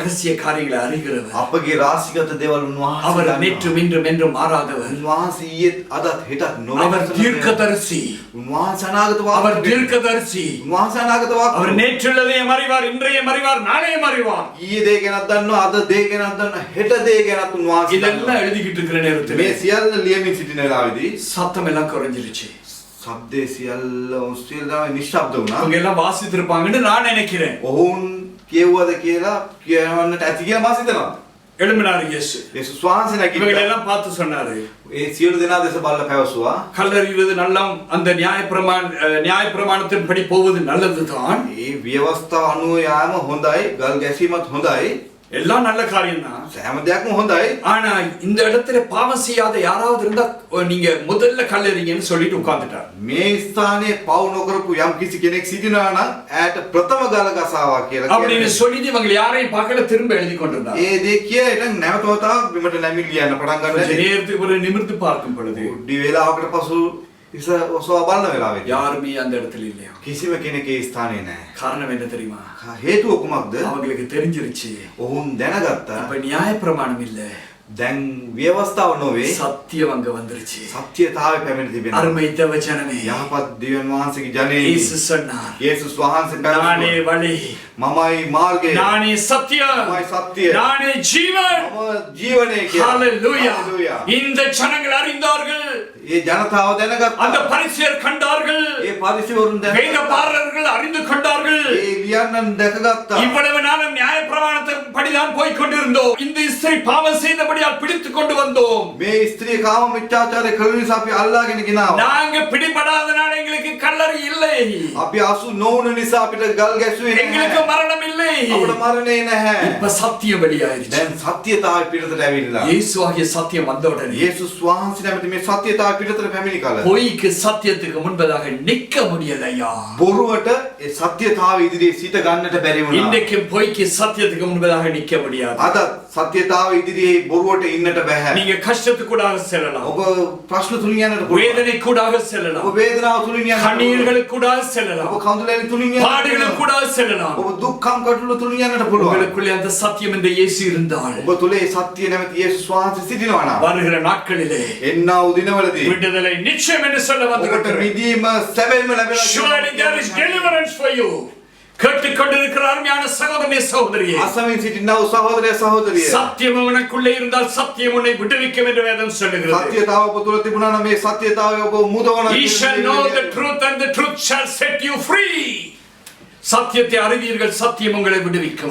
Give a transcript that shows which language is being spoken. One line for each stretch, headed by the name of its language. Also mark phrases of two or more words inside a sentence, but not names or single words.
Tamil: ரகசிய காரியங்களை அறிகிறவர்
Sinhala: අපගේ රාශිගත දේවල් උන්වහන්සේ
Tamil: அவர்
Sinhala: දන්නවා.
Tamil: நேற்றும் இன்றும் என்றும் மாறாதவர்
Sinhala: උන්වහන්සේ ඊයේත් අදත් හෙටත්
Tamil: அவர்
Sinhala: නොවෙනස්
Tamil: தீர்க்கதரிசி
Sinhala: උන්වහන්සේ අනාගත
Tamil: அவர்
Sinhala: වාක්‍ය
Tamil: தீர்க்கதரிசி
Sinhala: උන්වහන්සේ අනාගත වාක්‍ය
Tamil: அவர் நேற்றுள்ளதையும் அறிவார் இன்றையும் அறிவார் நாளையும் அறிவார்
Sinhala: ඊයේ දේ ගැනත් දන්නවා අද දේ ගැනත් දන්නවා හෙට දේ ගැනත් උන්වහන්සේ දන්නවා.
Tamil: இதெல்லாம் எழுதிக்கிட்டு இருக்கிற நேரத்துல
Sinhala: මේ සියල්ල ලියමින් සිටින වෙලාවේදී
Tamil: சத்தம் எல்லாம் குறைஞ்சிருச்சு
Sinhala: ශබ්දේ සියල්ල සියල්ල නිශ්ශබ්ද වුණා.
Tamil: அவங்க எல்லாம் வாசித்திருப்பாங்கன்னு நான் நினைக்கிறேன்.
Sinhala: ඔවුන් කියවුවද කියලා කියවන්නට ඇති කියලා මම හිතනවා.
Tamil: எழும்பினார் இயேசு.
Sinhala: යේසුස් වහන්සේ
Tamil: இவங்களை
Sinhala: නැගිට්ටා.
Tamil: எல்லாம் பார்த்து சொன்னாரு,
Sinhala: ඒ සියලු දෙනා දෙස බලලා පැවසුවා.
Tamil: கல்லறிவது நல்லம், அந்த நியாயப்பிரமாணத்தின்படி போவது நல்லதுதான்.
Sinhala: මේ ව්‍යවස්ථාව අනුව යාම හොඳයි, ගල් ගැසීමත් හොඳයි.
Tamil: எல்லாம் நல்ல காரியம் தான்.
Sinhala: හැම දෙයක්ම හොඳයි.
Tamil: ஆனா இந்த இடத்துல பாவம் செய்யாத யாராவது இருந்தா நீங்க முதல்ல கல்லறிங்கன்னு சொல்லிட்டு உட்கார்ந்துட்டார்.
Sinhala: මේ ස්ථානයේ පව් නොකරපු යම් කිසි කෙනෙක් සිටිනවා නම් ඈට ප්‍රථම ගල ගසාවා කියලා
Tamil: அப்படின்னு
Sinhala: කියනවා.
Tamil: சொல்லிட்டு இவங்க யாரையும் பார்க்கல, திரும்ப எழுதி கொண்டிருந்தார்.
Sinhala: ඒ දේ කියලා ඉතින් නැවතවතාවක් බිමට නැමිලි ලියන්න පටන්
Tamil: கொஞ்ச
Sinhala: ගන්නවා.
Tamil: நேரத்துக்கு ஒரு நிமிர்ந்து பார்க்கும் பொழுது
Sinhala: උඩි වේලාවකට පසු ඉස ඔසවා බලන වෙලාවෙදී
Tamil: யாருமே அந்த இடத்துல இல்லையா.
Sinhala: කිසිම කෙනෙක් ඒ ස්ථානයේ නැහැ.
Tamil: காரணம் என்ன தெரியுமா?
Sinhala: හේතුව කුමක්ද?
Tamil: அவங்களுக்கு தெரிஞ்சிருச்சு
Sinhala: ඔවුන් දැනගත්තා
Tamil: அப்ப நியாயப்பிரமாணம் இல்ல,
Sinhala: දැන් ව්‍යවස්ථාව නොවේ
Tamil: சத்தியம் அங்க வந்துருச்சு.
Sinhala: සත්‍යතාවය පැමිණ තිබෙනවා.
Tamil: அருமை தேவஜனமே,
Sinhala: යහපත් දෙවියන් වහන්සේගේ ජනේයි
Tamil: இயேசு சொன்னார்,
Sinhala: යේසුස් වහන්සේ
Tamil: நானே
Sinhala: පැවසුවා
Tamil: வழி,
Sinhala: මමයි මාර්ගය
Tamil: நானே சத்தியம்,
Sinhala: මමයි සත්‍යය
Tamil: நானே ஜீவன்.
Sinhala: මම ජීවනය කියලා.
Tamil: ஹalleluya.
Sinhala: හalleluya.
Tamil: இந்த ஜனங்கள் அறிந்தார்கள்,
Sinhala: ඒ ජනතාව දැනගත්තා.
Tamil: அந்த பரிசேயர் கண்டார்கள்,
Sinhala: ඒ පරිසවරුන් දැනගත්තා.
Tamil: வேதபாரகர்கள் அறிந்து கொண்டார்கள்.
Sinhala: ඒ ලියන්නන් දැකගත්තා.
Tamil: இவ்வளவு நாளும் நியாயப்பிரமாணத்தின் படிதான் போய் கொண்டிருந்தோம். இந்த ஸ்திரீ பாவம் செய்தபடியால் பிடித்துக் கொண்டு வந்தோம்.
Sinhala: මේ ස්ත්‍රිය කාම මිත්‍යාචාරය කළ නිසා අපි අල්ලාගෙන ගෙනාවා.
Tamil: நாங்க பிடிபடாதனால எங்களுக்கு கல்லறை இல்லை,
Sinhala: අපි අසු නොවුන නිසා අපිට ගල් ගැසුවේ
Tamil: எங்களுக்கு
Sinhala: නැහැ.
Tamil: மரணம் இல்லை.
Sinhala: අපිට මරණේ නැහැ.
Tamil: இப்ப சத்தியம் வெளியாயிருச்சு.
Sinhala: දැන් සත්‍යතාවය පිටතට ඇවිල්ලා.
Tamil: இயேசுவாகிய சத்தியம் வந்த உடனே
Sinhala: යේසුස් වහන්සේ නැමැති මේ සත්‍යතාවය පිටතට පැමිණි කල
Tamil: பொய்க்கு சத்தியத்துக்கு முன்பதாக நிற்க முடியலையா?
Sinhala: බොරුවට ඒ සත්‍යතාවය ඉදිරියේ සිට ගන්නට බැරි වුණා.
Tamil: இன்றைக்கு பொய்க்கு சத்தியத்துக்கு முன்பதாக நிற்க முடியாது.
Sinhala: අද සත්‍යතාවය ඉදිරියේ බොරුවට ඉන්නට බෑ.
Tamil: நீங்க கஷ்டத்துக்கூடாக செல்லலாம்,
Sinhala: ඔබ ප්‍රශ්න තුලින් යන්නට පුළුවන්.
Tamil: வேதனை கூடாக
Sinhala: ඔබ
Tamil: செல்லலாம்,
Sinhala: වේදනාව තුලින් යන්නට පුළුවන්.
Tamil: கண்ணீர்களுக்கு கூடாக
Sinhala: ඔබ
Tamil: செல்லலாம்,
Sinhala: කඳුළැලි තුලින් යන්නට
Tamil: பாடுகளுக்கு
Sinhala: පුළුවන්.
Tamil: கூடாக செல்லலாம்.
Sinhala: ඔබ දුක්ඛම් කටුළු තුලින් යන්නට පුළුවන්.
Tamil: உங்களுக்குள்ளே அந்த சத்தியம் இந்த இயேசு இருந்தால்
Sinhala: ඔබ තුලේ සත්‍ය නැමැති යේසුස් වහන්සේ සිටිනවා නම්
Tamil: வருகிற நாட்களிலே
Sinhala: එන්නා වූ දිනවලදී
Tamil: விடுதலை நிச்சயம் என்று சொல்ல
Sinhala: ඔබට
Tamil: வந்திருக்கிறேன்.
Sinhala: මිදීම සැබවින්ම ලැබෙනවා.
English: Surely there is deliverance for you.
Tamil: கேட்டுக்கொண்டிருக்கிற அருமையான சகோதரனே சகோதரியே,
Sinhala: අසමින් සිටිනා වූ සහෝදරය සහෝදරිය.
Tamil: சத்தியம் உனக்குள்ளே இருந்தால் சத்தியம் உன்னை விடுவிக்கும் என்று வேதம் சொல்லுகிறது.
Sinhala: සත්‍යතාව ඔබ තුල තිබුණා නම් මේ සත්‍යතාවය ඔබ මුදවන.
English: You shall know the truth and the truth shall set you free.
Tamil: சத்தியத்தை அறிவீர்கள், சத்தியம் உங்களை விடுவிக்கும்.